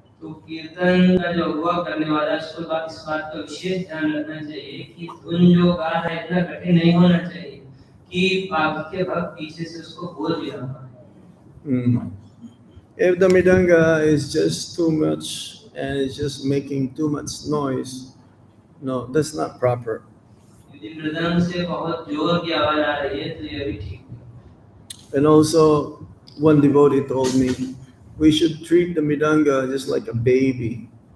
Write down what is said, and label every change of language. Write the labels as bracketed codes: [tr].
[hi] तो कीर्तन का जो अगुवा करने वाला उसको इस बात का विशेष ध्यान रखना चाहिए कि धुन जो गा रहा है इतना कठिन नहीं होना चाहिए कि बाकी के भक्त पीछे से उसको बोल भी ना पाए। [en] If the mridanga is just too much and it's just making too much noise, no, that's not proper. [hi] यदि मृदंग से बहुत जोर की आवाज आ रही है तो ये भी ठीक है। [en] And also, one devotee told me, we should treat the mridanga just like a baby.